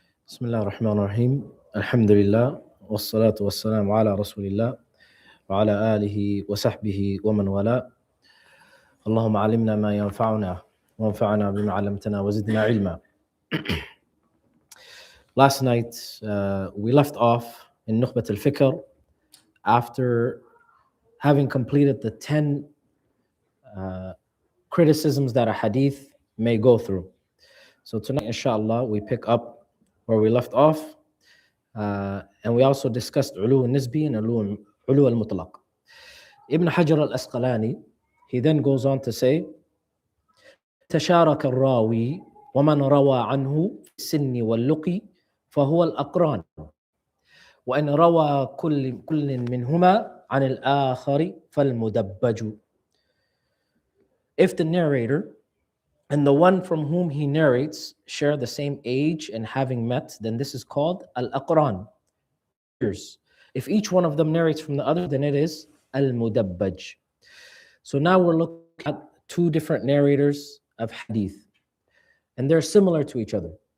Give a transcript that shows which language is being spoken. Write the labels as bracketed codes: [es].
[ar] بسم الله الرحمن الرحيم الحمد لله والصلاة والسلام على رسول الله وعلى آله وصحبه ومن والاه اللهم علمنا ما ينفعنا وانفعنا بما علمتنا وزدنا علما. [en] Last night we left off in Nukhbat al-Fikar after having completed the 10 criticisms that a hadith may go through. So tonight, inshallah, we pick up where we left off. And we also discussed ulu al-nisbi and ulu al-mutlaq. [ar] Ibn Hajar al-Asqalani, [en] he then goes on to say, [ar] تشارك الراوي ومن روى عنه في السن واللقي فهو الأقران وإن روى كل منهما عن الآخر فالمدبج. [en] If the narrator and the one from whom he narrates share the same age and having met, then this is called al-aqran. If each one of them narrates from the other, then it is al-mudabbaj. So now we're looking at two different narrators of hadith, and they're similar to each other.